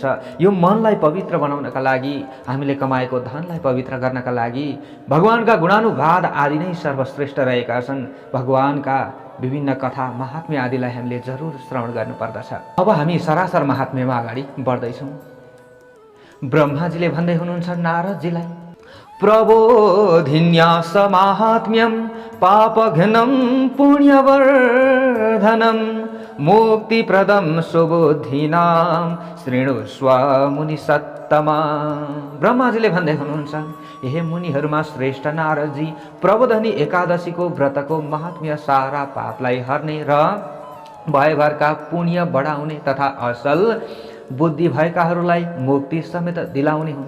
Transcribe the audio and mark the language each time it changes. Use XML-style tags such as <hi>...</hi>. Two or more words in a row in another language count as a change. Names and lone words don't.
<ne>यो मनलाई पवित्र बनाउनका लागि, हामीले कमाएको धनलाई पवित्र गर्नका लागि भगवानका गुणानुवाद आदि नै सर्वश्रेष्ठ रहेका छन्। भगवानका विभिन्न कथा महात्म्य आदिलाई हामीले जरुर श्रवण गर्नुपर्दछ। अब हामी सरासर महात्म्यमा अगाडि बढ्दैछौँ। ब्रह्माजीले भन्दै हुनुहुन्छ नारदजीलाई,</ne> <sa>प्रबोधिन्यास माहात्म्यं पापघ्नं पुण्यवर्धनं मुक्तिप्रदं सुबुद्धिनां शृणुष्व मुनिसत्तमा।</sa> <ne>ब्रह्माजीले भन्दै हुनुहुन्छ, हे मुनिहरूमा श्रेष्ठ नारदजी, प्रबोधनी एकादशीको व्रतको महात्म्य सारा पापलाई हर्ने र भयभरका पुण्य बढाउने तथा असल बुद्धि भएकाहरूलाई मुक्ति समेत दिलाउने हुन्छ।</ne>